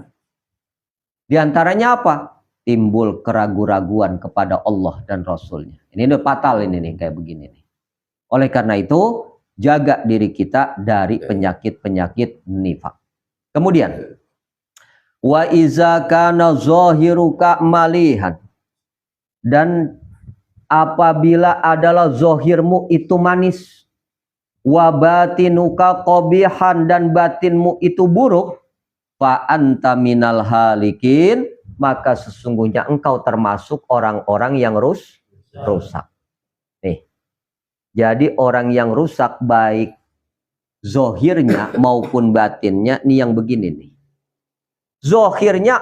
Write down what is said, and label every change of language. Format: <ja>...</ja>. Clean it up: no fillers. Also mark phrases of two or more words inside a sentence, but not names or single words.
<id>Di antaranya apa? Timbul keraguan-raguan kepada Allah dan Rasulnya. Ini udah fatal ini nih, kayak begini nih. Oleh karena itu, jaga diri kita dari penyakit-penyakit nifak. Kemudian,</id> <ar>وإذا كان ظاهرك مليحا.</ar> <id>Dan apabila adalah zohirmu itu manis,</id> <ar>وباطنك قبيحا,</ar> <id>dan batinmu itu buruk,</id> <ar>فأنت من الهالكين,</ar> <id>maka sesungguhnya engkau termasuk orang-orang yang rusak. Nih. Jadi orang yang rusak baik zohirnya maupun batinnya, nih yang begini nih.</id>